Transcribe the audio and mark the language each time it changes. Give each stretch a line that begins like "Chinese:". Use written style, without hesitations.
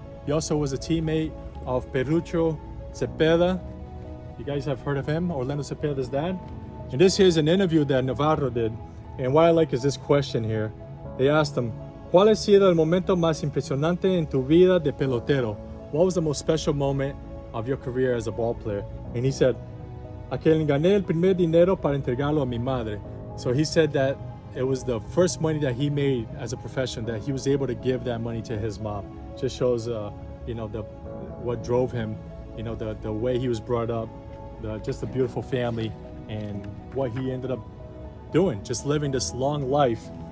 English: He also was a teammate of Perucho Cepeda. You guys have heard of him, Orlando Cepeda's dad. And this here's an interview that Navarro did. And what I like is this question here. They asked him,
Spanish: ¿Cuál ha sido el momento más impresionante en tu vida de pelotero?
English: What was the most special moment of your career as a ball player? And he said,
Spanish: a que gané el primer dinero para entregarlo a mi madre.
English: So he said that it was the first money that he made as a professional, that he was able to give that money to his mom. Just shows, what drove him, the way he was brought up, just a beautiful family, and what he ended up doing, just living this long life